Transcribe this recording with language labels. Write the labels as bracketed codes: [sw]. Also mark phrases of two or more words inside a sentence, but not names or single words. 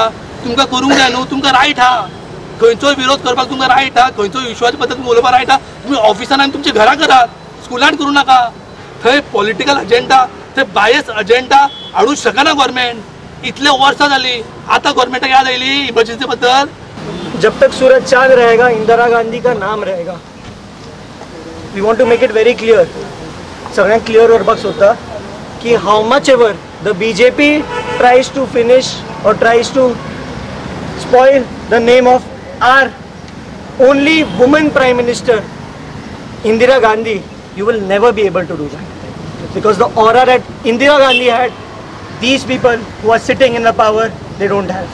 [kok] तुमकां करूंक जाय न्हू, तुमकां रायट आहा. खंयचोय विरोध करपाक तुमकां रायट आहा, खंयचोय विश्वाच्या बद्दल उलोवपाक रायट आहा. तुमी ऑफिसान आनी तुमच्या घरा करात, स्कुलांत करूं नाका. थंय [en] political agenda, [kok] थंय [en] bias agenda [kok] हाडूंक शकना गव्हर्मेंट. इतले वर्सां जाली, आतां गव्हर्मेंटाक याद आयली इमर्जन्सी बद्दल. [hi] जब तक सूरज चांद रहेगा इंदिरा गांधी का नाम रहेगा. [en] we want to make it very clear, [kok] सगळ्यांक क्लियर करपाक सोदता की [en] how much ever the BJP tries to finish or tries to spoil the name of our only woman prime minister Indira Gandhi, you will never be able to do that, because the aura that Indira Gandhi had, these people who are sitting in the power, they don't have.